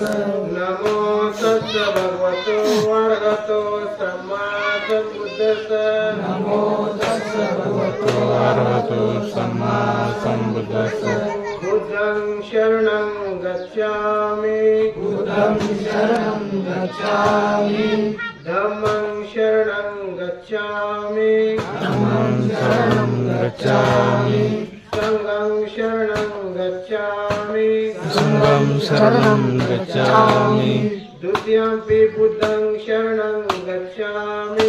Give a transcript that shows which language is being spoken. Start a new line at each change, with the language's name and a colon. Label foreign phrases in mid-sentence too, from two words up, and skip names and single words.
Pali: ನಮೋ ತಸ್ಸ ಭಗವತೋ ಅರ್ಹತೋ ಸಮ್ಮಾ ಸಂಬುದ್ಧಸ್ಸ. ನಮೋ ತಸ್ಸ ಭಗವತೋ ಅರ್ಹತೋ ಸಮ್ಮಾ ಸಂಬುದ್ಧಸ್ಸ. ಬುದ್ಧಂ ಶರಣಂ ಗಚ್ಛಾಮಿ. ಬುದ್ಧಂ ಶರಣಂ ಗಚ್ಛಾಮಿ. धम्मं शरणं गच्छामि. धम्मं शरणं गच्छामि. संघं शरणं गच्छामि. संघं शरणं गच्छामि. द्वितीयंपि बुद्धं शरणं गच्छामि.